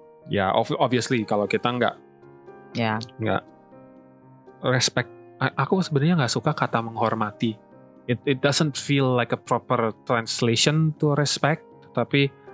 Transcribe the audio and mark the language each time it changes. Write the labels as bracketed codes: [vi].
[id] Ya obviously kalau kita nggak respect. Aku sebenarnya nggak suka kata menghormati. [en] It doesn't feel like a proper translation to respect, [id] tapi